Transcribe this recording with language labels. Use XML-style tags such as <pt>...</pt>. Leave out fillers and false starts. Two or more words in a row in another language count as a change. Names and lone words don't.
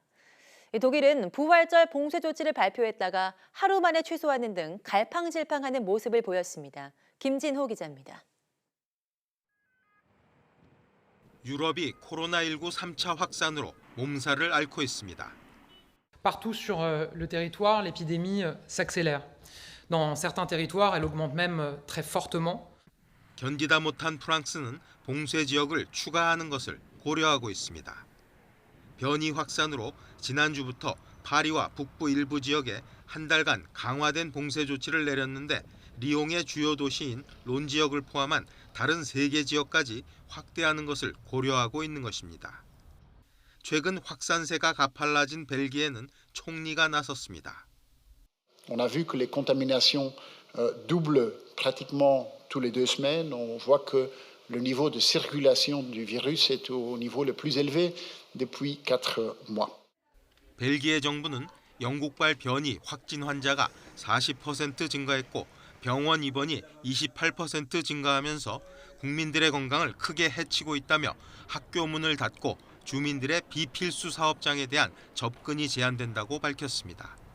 <ko>독일은 부활절 봉쇄 조치를 발표했다가 하루 만에 취소하는 등 갈팡질팡하는 모습을 보였습니다. 김진호 기자입니다. 유럽이 코로나19 3차 확산으로 몸살을 앓고 있습니다.</ko> <fr>Partout sur le territoire, l'épidémie s'accélère. Dans certains territoires, elle augmente même très fortement.</fr> <ko>견디다 못한 프랑스는 봉쇄 지역을 추가하는 것을 고려하고 있습니다. 변이 확산으로 지난주부터 파리와 북부 일부 지역에 한 달간 강화된 봉쇄 조치를 내렸는데 리옹의 주요 도시인 론 지역을 포함한 다른 3개 지역까지 확대하는 것을 고려하고 있는 것입니다. 최근 확산세가 가팔라진 벨기에는 총리가 나섰습니다.</ko> <fr>On a vu que les contaminations doublent pratiquement tous les 2 semaines. On voit que le niveau de circulation du virus est au niveau le plus élevé depuis 4 mois.</fr> <ko>벨기에 정부는 영국발 변이 확진 환자가 40% 증가했고 병원 입원이 28% 증가하면서 국민들의 건강을 크게 해치고 있다며 학교 문을 닫고 주민들의 비필수 사업장에 대한 접근이 제한된다고 밝혔습니다.</ko>